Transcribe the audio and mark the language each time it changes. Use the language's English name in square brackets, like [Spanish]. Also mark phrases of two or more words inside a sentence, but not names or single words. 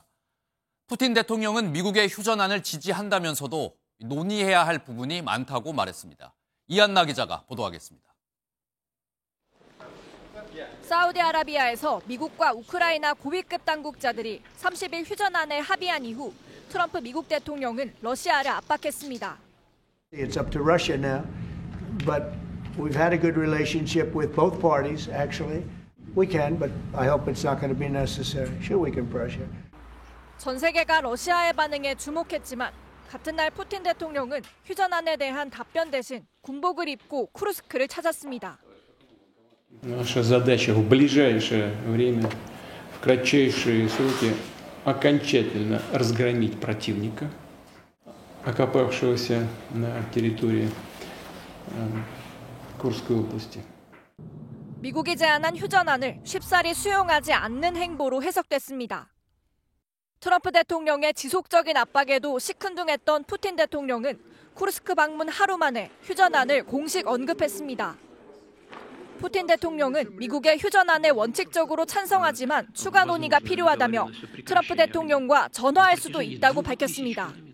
[Korean] 푸틴 대통령은 미국의 휴전안을 지지한다면서도 논의해야 할 부분이 많다고 말했습니다. 이한나 기자가 보도하겠습니다. 사우디아라비아에서 미국과 우크라이나 고위급 당국자들이 30일 휴전안에 합의한 이후 트럼프 미국 대통령은 러시아를 압박했습니다. [English] It's up to Russia now, but we've had a good relationship with both parties, actually. We can, but I hope it's not going to be necessary. Sure, we can pressure. [Korean] 전 세계가 러시아의 반응에 주목했지만 같은 날 푸틴 대통령은 휴전안에 대한 답변 대신 군복을 입고 쿠르스크를 찾았습니다. [Russian] Наша задача в ближайшее время, в кратчайшие сроки, окончательно разгромить противника, окопавшегося на территории Курской области. [Korean] 미국이 제안한 휴전안을 쉽사리 수용하지 않는 행보로 해석됐습니다. 트럼프 대통령의 지속적인 압박에도 시큰둥했던 푸틴 대통령은 쿠르스크 방문 하루 만에 휴전안을 공식 언급했습니다. 푸틴 대통령은 미국의 휴전안에 원칙적으로 찬성하지만 추가 논의가 필요하다며 트럼프 대통령과 전화할 수도 있다고 밝혔습니다.